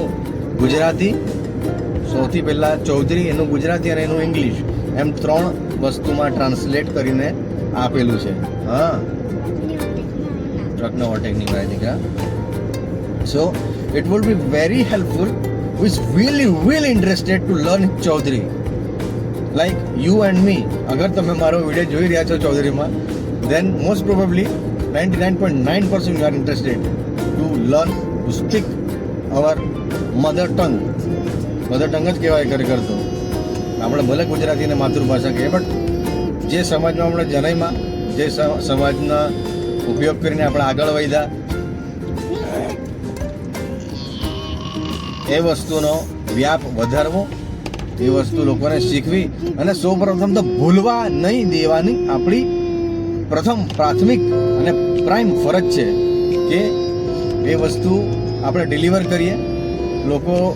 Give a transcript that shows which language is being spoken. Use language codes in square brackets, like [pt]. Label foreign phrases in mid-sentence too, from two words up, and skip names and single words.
[gu] ગુજરાતી સૌથી પહેલાં ચૌધરી એનું ગુજરાતી અને એનું ઇંગ્લિશ એમ 3 વસ્તુમાં ટ્રાન્સલેટ કરીને આપેલું છે હા ટ્રકનો ઓવરટેકની વાય [en] દીકરા so it will be very helpful who is really interested to learn Chaudhary like you and me [gu] અગર તમે મારો વિડીયો જોઈ રહ્યા છો ચૌધરીમાં [en] then most probably 99.9% you are interested to learn to speak our mother tongue [gu] જ કહેવાય ખરેખર તો આપણે ભલે ગુજરાતીને માતૃભાષા કહીએ બટ જે સમાજમાં આપણે જનઈમાં જે સમાજના ઉપયોગ કરીને આપણે આગળ વધ્યા એ વસ્તુનો વ્યાપ વધારવો એ વસ્તુ લોકોને શીખવી અને સૌપ્રથમ તો ભૂલવા નહીં દેવાની આપણી પ્રાથમિક અને પ્રાઇમ ફરજ છે કે એ વસ્તુ આપણે ડિલિવર કરીએ લોકો